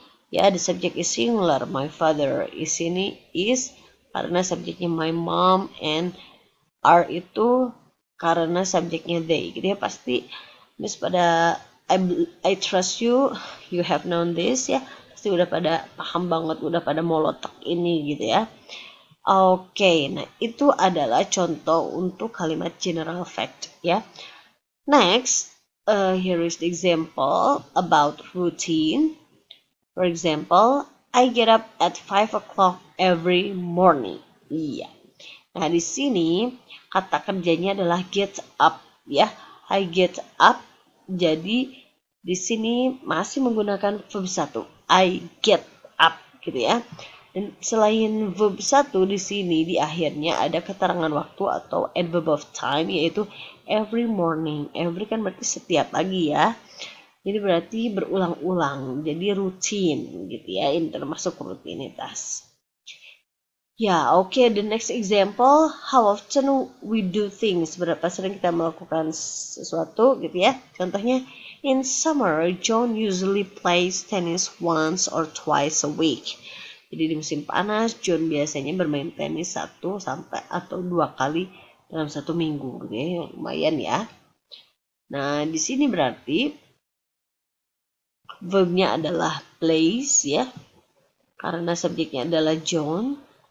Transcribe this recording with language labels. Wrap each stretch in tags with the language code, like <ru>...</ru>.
<en>Ya, the subject is singular. My father is</en> <id>ini</id> <en>is</en> <id>karena subjeknya</id> <en>my mom, and are</en> <id>itu karena subjeknya</id> <en>they.</en> <id>Gitu ya, pasti Miss pada</id> <en>I trust you, you have known this ya.</en> <id>Pasti udah pada paham banget, udah pada molotek ini gitu ya. Oke, nah itu adalah contoh untuk kalimat general fact ya.</id> <en>Next, here is the example about routine. For example, I get up at 5 o'clock every morning.</en> <id>Iya. Nah, di sini kata kerjanya adalah get up ya.</id> <en>I get up.</en> <id>Jadi di sini masih menggunakan verb 1.</id> <en>I get up</en> <id>gitu ya. Dan selain verb 1 di sini di akhirnya ada keterangan waktu atau adverb of time yaitu every morning. Every kan berarti setiap pagi ya. Jadi berarti berulang-ulang. Jadi rutin gitu ya. Ini termasuk rutinitas. Ya, oke.</id> <en>The next example, how often we do things.</en> <id>Berapa sering kita melakukan sesuatu gitu ya. Contohnya,</id> <en>in summer, John usually plays tennis once or twice a week.</en> <id>Jadi di musim panas, John biasanya bermain tenis 1 sampai atau 2 kali dalam 1 minggu. Gitu ya. Lumayan ya. Nah, di sini berarti verbnya adalah plays ya. Karena subjeknya adalah John.</id>